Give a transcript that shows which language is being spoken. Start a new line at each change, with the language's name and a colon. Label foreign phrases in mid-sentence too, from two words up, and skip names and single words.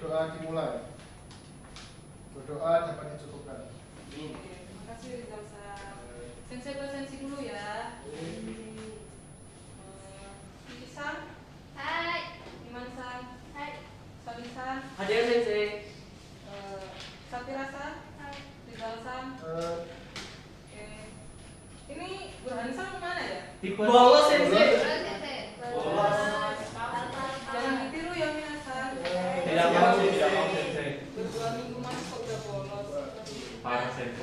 Indonesian: dimulai. Berdoa dapat dicukupkan. Terima kasih Rizal-san. Sensei presensi dulu ya. Kiki-san. Hai. Iman-san. Hai. Sabi-san. Hadir Sensei. Sapira-san. Hai. Rizal-san. Ini Burhan-san kemana ya? Bolos Sensei. Bolos. Jangan ditiru ya Minasan. Tidak mau Sensei. Berdua minggu masuk kok udah bolos. Parah Sensei.